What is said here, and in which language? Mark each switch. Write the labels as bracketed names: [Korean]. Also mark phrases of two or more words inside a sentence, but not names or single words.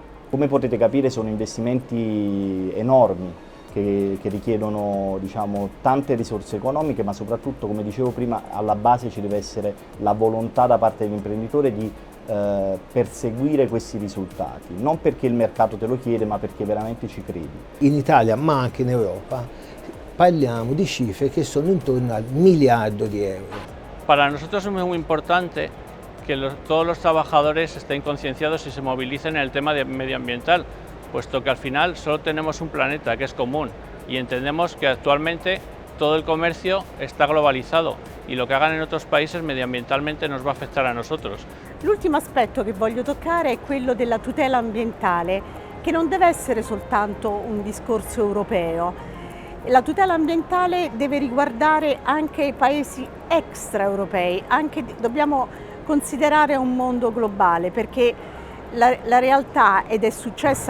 [Italian] Come potete capire sono investimenti enormi che richiedono, diciamo, tante risorse economiche, ma soprattutto, come dicevo prima, alla base ci deve essere la volontà da parte dell'imprenditore di perseguire questi risultati, non perché il mercato te lo chiede, ma perché veramente ci credi. In Italia, ma anche in Europa, parliamo di cifre che sono intorno al miliardo di euro. [Spanish] Para nosotros es muy importante que todos los trabajadores estén concienciados y se movilicen en el tema medioambiental, puesto que al final solo tenemos un planeta que es común y entendemos que actualmente todo el comercio está globalizado y lo que hagan en otros países medioambientalmente nos va a afectar a nosotros. [Italian] L'ultimo aspetto che voglio toccare è quello della tutela ambientale, che non deve essere soltanto un discorso europeo. La tutela ambientale deve riguardare anche i paesi extraeuropei, dobbiamo considerare un mondo globale, perché la realtà, ed è successa